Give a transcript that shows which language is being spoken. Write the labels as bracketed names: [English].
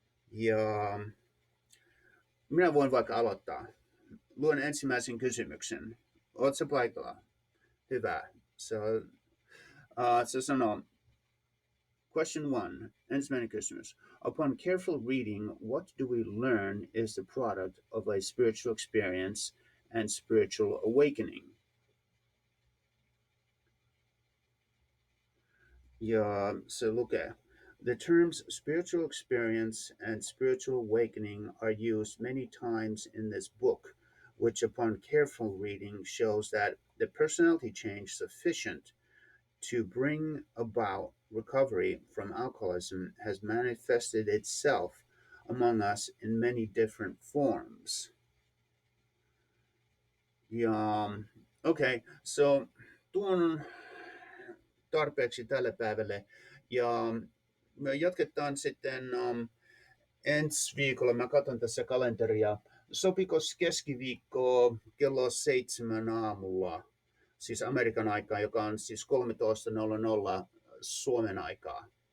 [Finnish] Ja minä voin vaikka aloittaa. Luen ensimmäisen kysymyksen. Oot sä paikalla? Hyvä. Se sanoo, [English] question 1, [Finnish] ensimmäinen kysymys. [English] Upon careful reading, what do we learn is the product of a spiritual experience and spiritual awakening? [Finnish] Ja se lukee, [English] the terms spiritual experience and spiritual awakening are used many times in this book, which upon careful reading shows that the personality change sufficient to bring about recovery from alcoholism has manifested itself among us in many different forms. [Finnish] Ja, okay, so tuon tarpeeksi tälle päivälle. Ja me jatketaan sitten ensi viikolla. Mä katson tässä kalenteria. Sopiko keskiviikko kello 7 aamulla, siis Amerikan aikaa, joka on siis 13.00 Suomen aikaa?